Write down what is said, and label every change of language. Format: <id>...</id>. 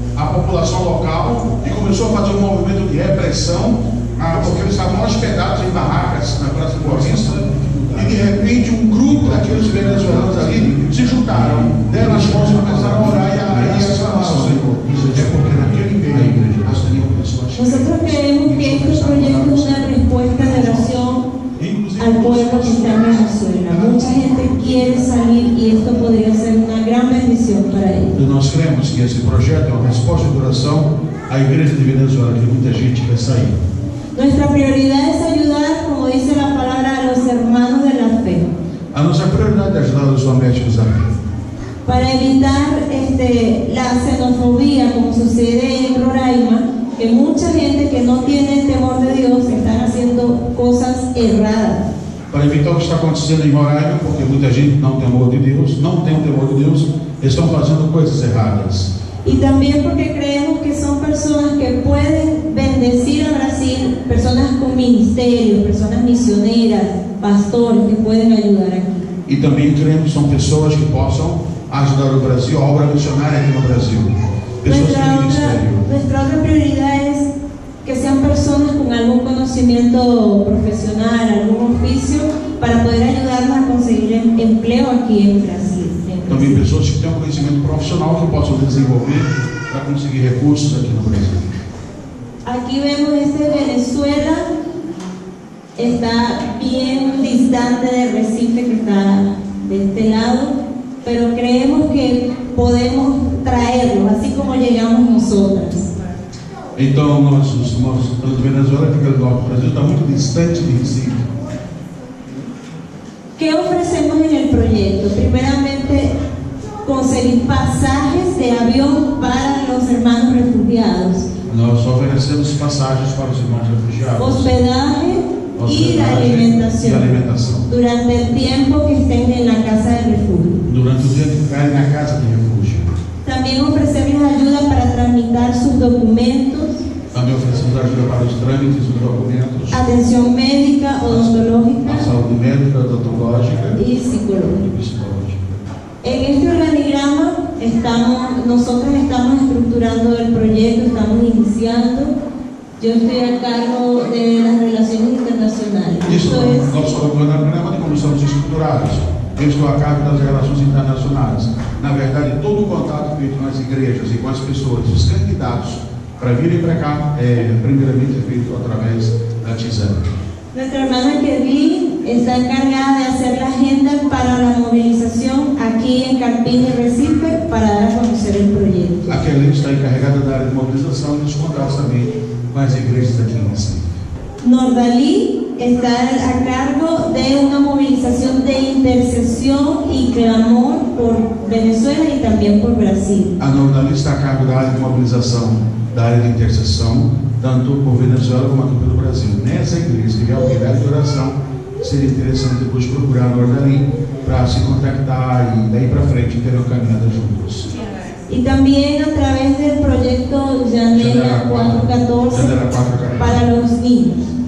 <pt>população local e começou a fazer um movimento de repressão, porque eles estavam hospedados em barracas na praça de Boa Vista, e de repente um grupo daqueles venezuelanos ali se juntaram, deram as mãos e começaram a orar e exclamaram: Senhor, é porque naquele meio nós teníamos pessoas.</pt> <es>Nosotros creemos que este proyecto es una respuesta de oración al pueblo que está en Venezuela. Mucha gente quiere salir y esto podría ser una gran bendición para ellos.</es> <pt>E nós cremos que esse projeto é uma resposta de oração à igreja de Venezuela, que muita gente vai sair.</pt> <es>Nuestra prioridad es ayudar, como dice la palabra, a los hermanos de la fe.</es> <pt>A nossa prioridade é ajudar os domésticos a fé.</pt> <es>Para evitar la xenofobia, como sucede en Roraima, que mucha gente que no tiene temor de Dios están haciendo cosas erradas.</es> <pt>Para evitar o que está acontecendo em Roraima, porque muita gente não tem temor de Deus, não tem o temor de Deus, estão fazendo coisas erradas.</pt> <es>Y también porque creemos que son personas que pueden bendecir a Brasil, personas con ministerios, personas misioneras, pastores que pueden ayudar aquí.</es> <pt>E também cremos que são pessoas que possam ajudar o Brasil, a obra missionária aqui no Brasil. Pessoas de ministério.</pt> <es>Nuestra otra prioridad es que sean personas con algún conocimiento profesional, algún oficio, para poder ayudarnos a conseguir empleo aquí en Brasil.</es> <pt>Também pessoas que têm um conhecimento profissional que possam desenvolver para conseguir recursos aqui no Brasil.</pt> <es>Aquí vemos Venezuela, está bien distante de Recife, que está de este lado, pero creemos que podemos traerlos, así como llegamos nosotras.</es> <pt>Então, os irmãos de Venezuela fica do norte do Brasil, está muito distante de Recife.</pt> <es>¿Qué ofrecemos en el proyecto? Primeramente, conseguir pasajes de avión para los hermanos refugiados.</es> <pt>Nós oferecemos passagens para os irmãos refugiados.</pt> <es>Hospedaje y la alimentación. Durante el tiempo que estén en la casa de refugio.</es> <pt>Durante o dia que ficarem na casa de refúgio.</pt> <es>También ofrecemos ayuda para tramitar sus documentos.</es> <pt>Também oferecemos ajuda para os trâmites dos documentos.</pt> <es>Atención médica, odontológica.</es> <pt>A saúde médica, odontológica</pt> <es>y psicológica. En este organigrama nosotros estamos estructurando el proyecto, estamos iniciando. Yo estoy a cargo de las relaciones internacionales.</es> <pt>Isso, nosso organigrama de como estamos estruturados. Eu estou a cargo das relações internacionais. Na verdade, todo o contato feito nas igrejas e com as pessoas, os candidatos para virem para cá, primeiramente é feito através da TISAN.</pt> <es>Nuestra hermana Kevin está encargada de hacer la agenda para la movilización aquí en Carpina y Recife para dar a conocer el proyecto.</es> <pt>A Kelly está encarregada da área de mobilização e dos contatos também com as igrejas aqui em Recife.</pt> <es>Nordalí está a cargo de una movilización de intercesión y clamor por Venezuela y también por Brasil.</es> <pt>A Nordalí está a cargo da área de mobilização, da área de intercessão, tanto por Venezuela como aqui pelo Brasil. Nessa igreja, se tiver alguém de oração, seria interessante depois procurar a Nordalí para se contactar y daí para frente terão caminhado juntos.</pt> <es>Y también a través del proyecto Janela 414 para los niños.</es>